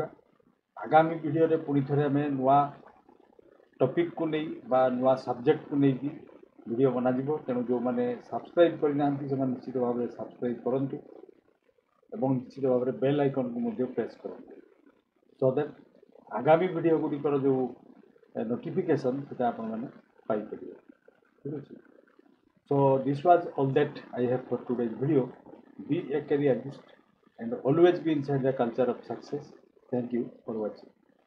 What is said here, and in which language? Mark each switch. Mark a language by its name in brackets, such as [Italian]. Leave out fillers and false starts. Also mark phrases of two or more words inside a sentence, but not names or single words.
[Odia] ଆଗାମୀ ଭିଡ଼ିଓରେ ପୁଣି ଥରେ ଆମେ ନୂଆ ଟପିକ୍କୁ ନେଇ ବା ନୂଆ ସବଜେକ୍ଟକୁ ନେଇକି ଭିଡ଼ିଓ ବନାଯିବ। ତେଣୁ ଯେଉଁମାନେ ସବସ୍କ୍ରାଇବ୍ କରିନାହାନ୍ତି ସେମାନେ ନିଶ୍ଚିତ ଭାବରେ ସବସ୍କ୍ରାଇବ୍ କରନ୍ତୁ ଏବଂ ନିଶ୍ଚିତ ଭାବରେ [English] bell iconକୁ [Odia] ମଧ୍ୟ ପ୍ରେସ୍ କରନ୍ତୁ, [English] so that [Odia] ଆଗାମୀ ଭିଡ଼ିଓ ଗୁଡ଼ିକର ଯେଉଁ ନୋଟିଫିକେସନ୍ ସେଇଟା ଆପଣମାନେ ପାଇପାରିବେ। ଠିକ୍ ଅଛି, [English] so this was all that I have for today's video. Be a careerist and always be inside the culture of success. Thank you for watching.